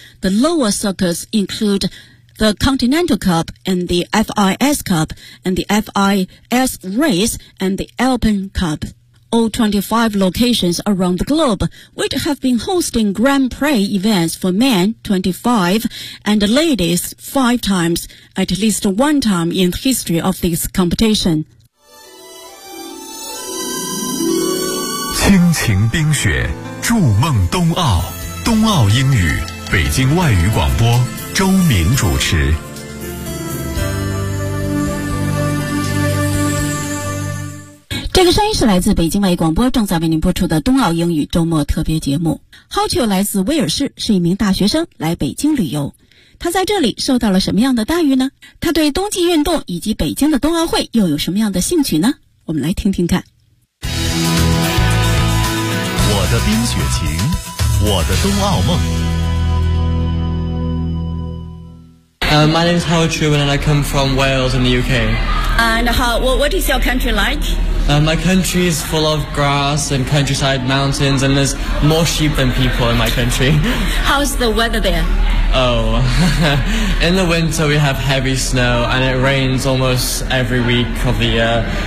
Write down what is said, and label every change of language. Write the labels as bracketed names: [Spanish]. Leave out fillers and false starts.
[English] The lower circuits include... the Continental Cup and the FIS Cup and the FIS Race and the Alpine Cup. All 25 locations around the globe, which have been hosting Grand Prix events for men 25 and ladies 5 times, at least one time in the history of this competition. [Chinese] 倾情冰雪，筑梦冬奥，冬奥英语，北京外语广播周明主持。这个声音是来自北京外语广播正在为您播出的冬奥英语周末特别节目。 Hotchul 来自威尔士，是一名大学生来北京旅游，他在这里受到了什么样的待遇呢？他对冬季运动以及北京的冬奥会又有什么样的兴趣呢？我们来听听看。我的冰雪情，我的冬奥梦。 [English] My name is Howard Truman and I come from Wales in the UK. And what is your country like? My country is full of grass and countryside mountains, and there's more sheep than people in my country. How's the weather there? Oh, in the winter we have heavy snow and it rains almost every week of the year.